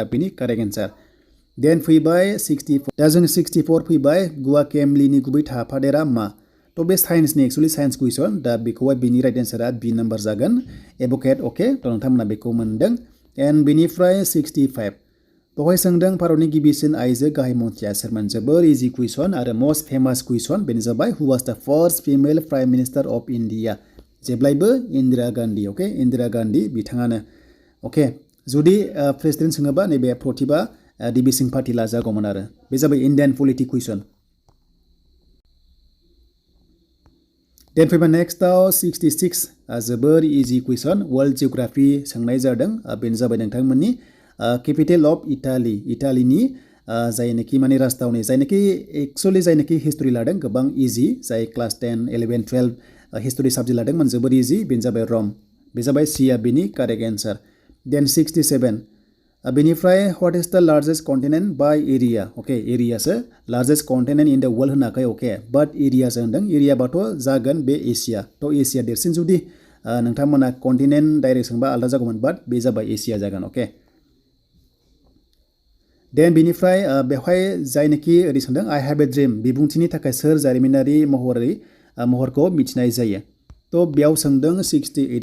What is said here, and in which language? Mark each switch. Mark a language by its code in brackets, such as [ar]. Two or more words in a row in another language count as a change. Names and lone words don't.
[brx] बेनि [en] correct answer [brx] देन फैबाय 64 दा जों 64 फैबाय गुवा केमलिनि गुबै थाफादेरा मा तो बे साइन्सनि [en] actually science question [brx] दा बेखौहाय बेनि राइट एन्सारा [en] B number [brx] जागोन एभोकेट अके तो नोंथांमोना बेखौ मोनदों एन्ड बेनिफ्राय 65 बेवहाय सोंदों भारतनि गिबिसिन आइजो गाहाय मन्थ्रिया सोरमोन जोबोर इजि कुइसन आरो मोस्ट फेमास कुइसन बेनो जाबाय [en] who was the first female prime minister of India [brx] जेब्लायबो इन्दिरा गान्धी अके इन्दिरा गान्धी बिथाङानो अके जुदि प्रेसिडेन्ट सोङोबा नैबे प्रतिभा देबी सिंह पाटिला जागौमोन आरो बे जाबाय [en] Indian politic question [brx] देन फैबाय नेक्स्टआव 66 जोबोर इजि कुइसन [en] world geography [brx] सोंनाय जादों बेनो जाबाय नोंथांमोननि [en] capital of [brx] इटालिनि जायनाखि माने राजथावनि जायनाखि एक्चुअली जायनाखि हिस्ट्रि लादों गोबां इजि जाय [en] class 10 11 12 history subject [brx] लादोंमोन जोबोर इजि बेनो जाबाय रम बे जाबाय सिया बेनि [en] correct answer [brx] देन 67 बेनिफ्राय [en] what is the largest continent by area [brx] अके एरियासो [en] largest continent in the world [brx] होनाखै अके बाट एरियासो होनदों एरियाबाथ' जागोन बे एसिया थ' एसिया देरसिन जुदि नोंथांमोना [en] continent direct [brx] सोंबा आलादा जागौमोन बाट बे जाबाय एसिया जागोन अके देन बेनिफ्राय बेवहाय जायनाखि ओरै सोंदों [en] I have a dream [brx] बिबुंथिनि थाखाय सोर जारिमिनारि महरखौ मिथिनाय जायो थ' बेयाव सोंदों 68